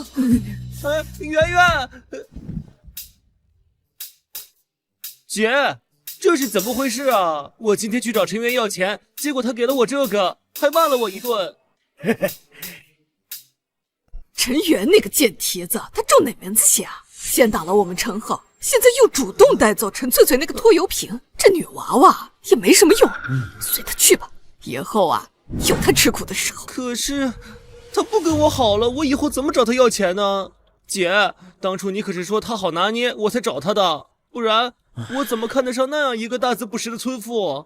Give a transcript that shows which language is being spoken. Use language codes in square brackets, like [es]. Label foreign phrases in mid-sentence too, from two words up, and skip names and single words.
[zh] 哎，圓圓，姐。這是怎麼回事啊？我今天去找陳元要錢，結果他給了我這個，還罵了我一頓。陳元那個賤蹄子，他中哪門子邪啊？先打了我們陳浩，現在又主動帶走陳翠翠那個拖油瓶，這女娃娃也沒什麼用，隨他去吧。以後啊，有他吃苦的時候。可是他不跟我好了，我以後怎麼找他要錢呢？姐，當初你可是說他好拿捏，我才找他的，不然我怎麼看得上那樣一個大字不識的村婦？